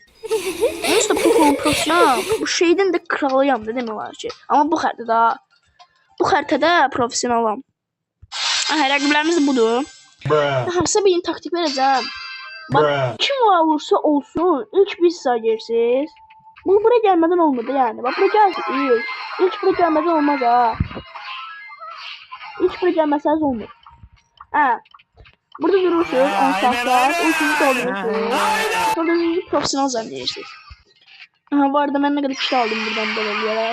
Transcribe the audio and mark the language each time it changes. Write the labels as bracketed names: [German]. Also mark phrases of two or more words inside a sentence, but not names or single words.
[Turkish] Neyse, profesyonel. [Azerbaijani] Bu şeydən də kralıyam da demək olar ki. Amma bu xəritədə professionalam. Rəqiblərimiz budur. Hamısı bir taktik verəcəm. Bax, kim olursa olsun, ilk biz sayırsınız. [Turkish] Bu buraya gelmeden olmadı yani. Bak buraya gelsin. İlk buraya gelmeden olmaz ha. İlk buraya gelmezseniz olmaz. Burada durursunuz 10 saatler. Uykunuzu dolduruyorsunuz. Sonra da profesyonel zannediyorsunuz. Bu arada ben ne kadar kişi aldım buradan böyle.